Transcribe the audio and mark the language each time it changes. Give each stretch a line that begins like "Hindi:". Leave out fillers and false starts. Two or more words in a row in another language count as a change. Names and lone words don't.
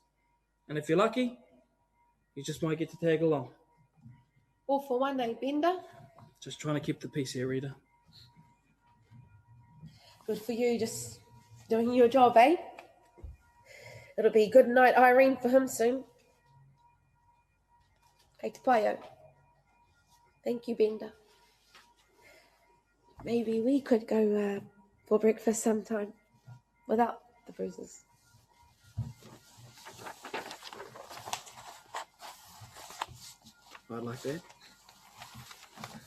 English: And if you're lucky, you just might get to tag along. All for one, eh, Bender? Just trying to keep the peace here, Rita. Good for you, just doing your job, eh? It'll be good night Irene for him soon.
Māori: Kei te paio.
English: Thank you, Bender. Maybe we could go for breakfast sometime without the bruises. I'd like that.